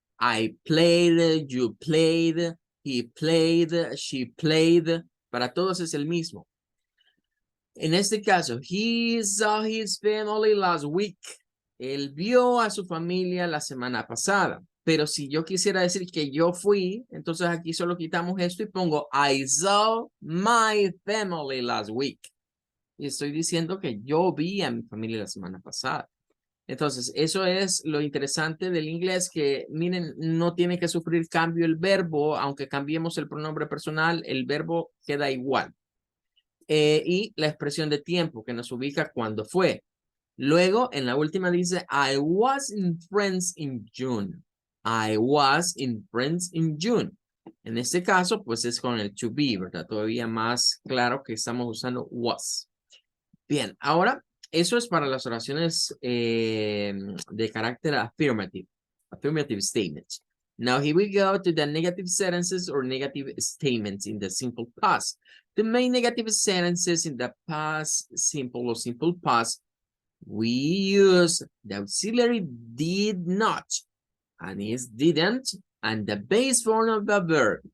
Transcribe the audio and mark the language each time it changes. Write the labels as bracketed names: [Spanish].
[English] I played, you played, he played, she played. [Spanish] Para todos es el mismo. En este caso, [English] he saw his family last week. [Spanish] Él vio a su familia la semana pasada. Pero si yo quisiera decir que yo fui, entonces aquí solo quitamos esto y pongo [English] I saw my family last week. [Spanish] Y estoy diciendo que yo vi a mi familia la semana pasada. Entonces, eso es lo interesante del inglés, que miren, no tiene que sufrir cambio el verbo, aunque cambiemos el pronombre personal, el verbo queda igual. Y la expresión de tiempo que nos ubica cuando fue. Luego, en la última dice, [English] I was in France in June. I was in France in June. [Spanish] En este caso, pues es con el to be, ¿verdad? Todavía más claro que estamos usando was. Bien, ahora, eso es para las oraciones de carácter affirmative, [English] affirmative statements. Now here we go to the negative sentences or negative statements in the simple past. The main negative sentences in the past simple or simple past, we use the auxiliary did not, and is didn't, and the base form of the verb.